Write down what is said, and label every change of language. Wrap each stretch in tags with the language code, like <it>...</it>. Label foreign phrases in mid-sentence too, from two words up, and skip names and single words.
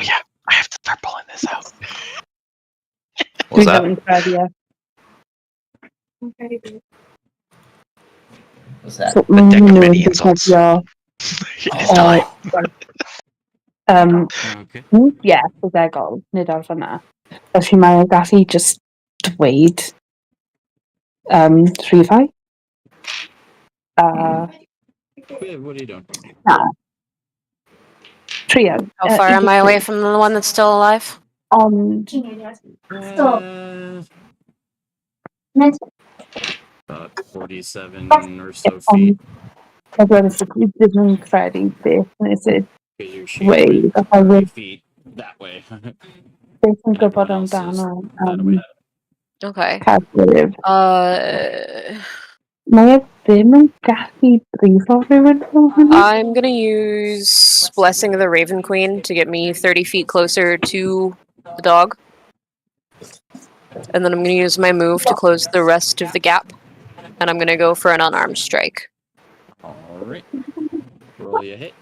<en>Oh yeah, I have to start pulling this out. What's that? What's that? So, The deck of no, many because insults. you're- It's time. Okay. Yeah, so there go.</en> <cy>Nid ar fanna. Felly mae gallu just dweud 3-5.</cy> <en>What are you doing?</en> <cy>Trio.</cy> <en>How far am I away from the one that's still alive?</en> <cy>Ond</cy> <en>About 47 or so feet. Everyone is</en> <cy>ddim yn credu beth nes i</cy> <en>Because you're</en> <cy>dweud.</cy> <en>shooting</en> <cy>Oherwydd</cy> <en>30 feet that way.</en> <cy>beth yn gwybod</cy> <en>Everyone else is</en> <cy>amdano</cy> <en>that way. Okay.</en> <cy>Cadwyr. Uh, Mae e ddim yn gallu brifo rhywun fel hynny.</cy> <en>I'm gonna use Blessing of the Raven Queen to get me 30 feet closer to the dog. And then I'm gonna use my move to close the rest of the gap. And I'm gonna go for an unarmed strike. Alright. Roll you a hit.</en>